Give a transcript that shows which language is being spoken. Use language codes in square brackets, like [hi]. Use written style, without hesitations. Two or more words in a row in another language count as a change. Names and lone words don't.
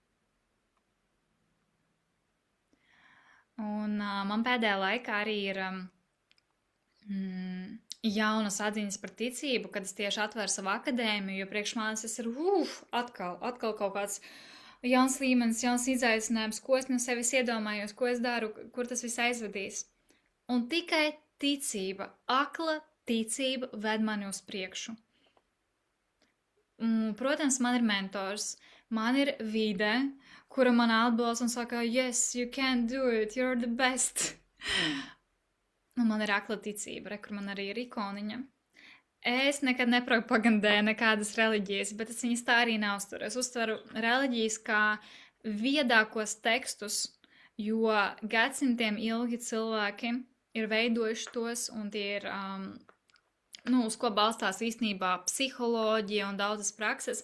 [lv] Un man pēdējā laikā arī ir jaunas atziņas par ticību, kad es tieši atveru savu akadēmiju, jo priekš manis tas ir atkal kaut kāds jauns līmenis, jauns izaicinājums, ko es no sevis iedomājos, ko es daru, kur tas viss aizvedīs. Un tikai ticība, akla ticība ved mani uz priekšu. Protams, man ir mentors, man ir vide, kura man atbalsta un saka, [en] yes, you can do it, you're the best. [lv] Un man ir akla ticība, kur man arī ir ikoniņa. Es nekad nepropagandēju nekādas reliģijas, bet es viņas tā arī neuzturu. Es uztveru reliģijas kā viedākos tekstus, jo gadsimtiem ilgi cilvēki ir veidojuši tos, un tie ir, uz ko balstās īstenībā psiholoģija un daudzas prakses.